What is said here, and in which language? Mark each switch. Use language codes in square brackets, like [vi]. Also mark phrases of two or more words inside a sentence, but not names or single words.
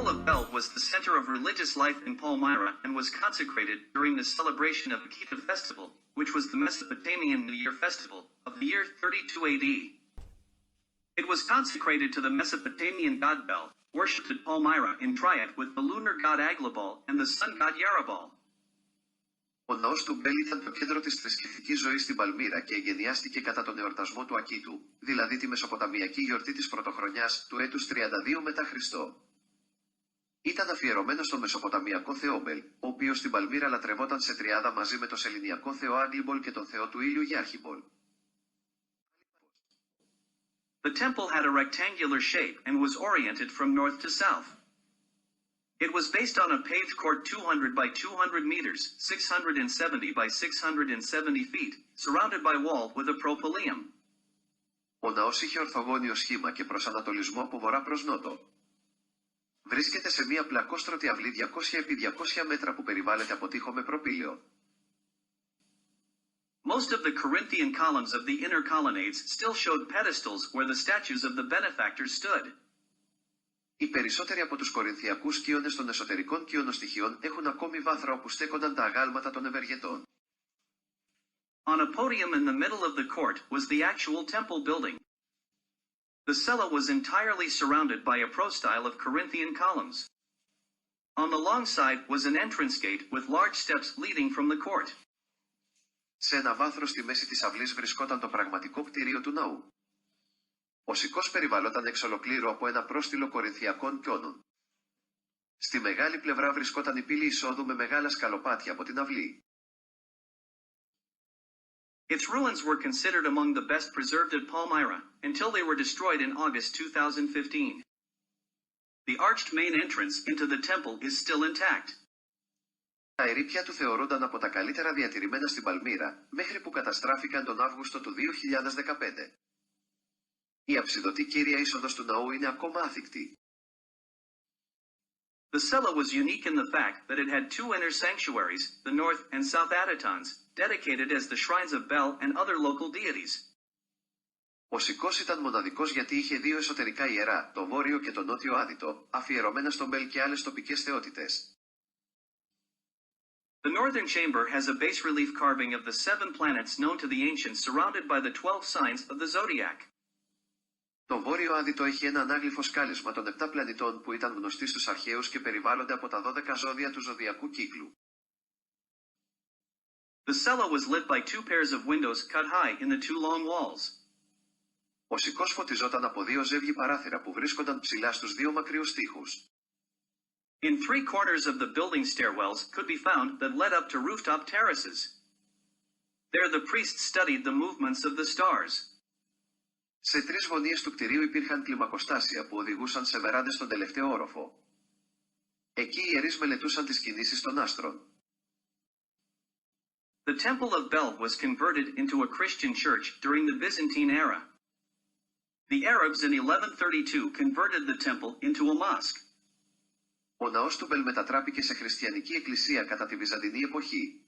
[en] well was the center of religious life in Palmyra and was consecrated during the celebration of Akita festival, which was the Mesopotamian New Year festival of the year 32 AD. It was consecrated to the Mesopotamian god Bel, worshipped at Palmyra in triad with the lunar god Aglabal and the sun god Yarabal. [el] Ο ναός του Μπέλ ήταν το κέντρο της θρησκευτικής ζωής στην Παλμύρα και εγκαινιάστηκε κατά τον εορτασμό του Ακίτου, δηλαδή τη μεσοποταμιακή γιορτή της πρωτοχρονιάς του έτους 32 μετά Χριστό. Ήταν αφιερωμένο στον μεσοποταμιακό θεό Μπέλ, ο οποίος στην Παλμύρα λατρευόταν σε τριάδα μαζί με τον σεληνιακό θεό Άγγλιμπολ και τον θεό του ήλιου Γιάρχιμπολ. [en] The temple had a rectangular shape and was oriented from north to south. It was based on a paved court 200 by 200 meters, 670 by 670 feet, surrounded by wall with a propylaeum. [el] Ο ναός είχε ορθογώνιο σχήμα και προσανατολισμό από βορρά προς νότο. Βρίσκεται σε μια πλακόστρωτη αυλή 200 επί 200 μέτρα που περιβάλλεται από τοίχο με προπήλαιο. [en] Most of the Corinthian columns of the inner colonnades still showed pedestals where the statues of the benefactors stood. [el] Οι περισσότεροι από τους κορινθιακούς κύονες των εσωτερικών κύονοστοιχείων έχουν ακόμη βάθρα όπου στέκονταν τα αγάλματα των ευεργετών. [en] On a podium in the middle of the court was the actual temple building. The cella was entirely surrounded by a prostyle of Corinthian columns. On the long side was an entrance gate with large steps leading from the court. [el] Σε ένα βάθρο στη μέση της αυλής βρισκόταν το πραγματικό κτίριο του ναού. Ο σηκώς περιβαλλόταν εξ ολοκλήρου από ένα πρόστιλο κορινθιακών κιόνων. Στη μεγάλη πλευρά βρισκόταν η πύλη εισόδου με μεγάλα σκαλοπάτια από την αυλή. [en] Its ruins were considered among the best preserved at Palmyra, until they were destroyed in August 2015. The arched main entrance into the temple is still intact. [el] Τα ερείπια του θεωρούνταν από τα καλύτερα διατηρημένα στην Παλμύρα, μέχρι που καταστράφηκαν τον Αύγουστο του 2015. Η αψιδωτή κύρια είσοδος του ναού είναι ακόμα άθικτη. [en] The cella was unique in the fact that it had two inner sanctuaries, the north and south adytons, dedicated as the shrines of Bel and other local deities. [el] Ο σηκώς ήταν μοναδικός γιατί είχε δύο εσωτερικά ιερά, το βόρειο και το νότιο άδυτο, αφιερωμένα στον Μπέλ και άλλες τοπικές θεότητες. [en] The northern chamber has a bas-relief carving of the 7 planets known to the ancients surrounded by the 12 signs of the zodiac. [el] Το βόρειο άδυτο έχει ένα ανάγλυφο σκάλισμα των 7 πλανητών που ήταν γνωστοί στους αρχαίους και περιβάλλονται από τα 12 ζώδια του ζωδιακού κύκλου. [en] The cella was lit by 2 pairs of windows cut high in the 2 long walls. [el] Ο σηκώς φωτιζόταν από 2 ζεύγη παράθυρα που βρίσκονταν ψηλά στους 2 μακριούς τοίχους. [en] In 3 corners of the building stairwells could be found that led up to rooftop terraces. There the priests studied the movements of the stars. [el] Σε 3 γωνίες του κτηρίου υπήρχαν κλιμακοστάσια που οδηγούσαν σε βεράντες στον τελευταίο όροφο. Εκεί οι ιερείς μελετούσαν τις κινήσεις των άστρων. [en] The Temple of Bel was converted into a Christian church during the Byzantine era. The Arabs in 1132 converted the temple into a mosque. [el] Ο ναός του Μπέλ μετατράπηκε σε χριστιανική εκκλησία κατά τη Βυζαντινή εποχή.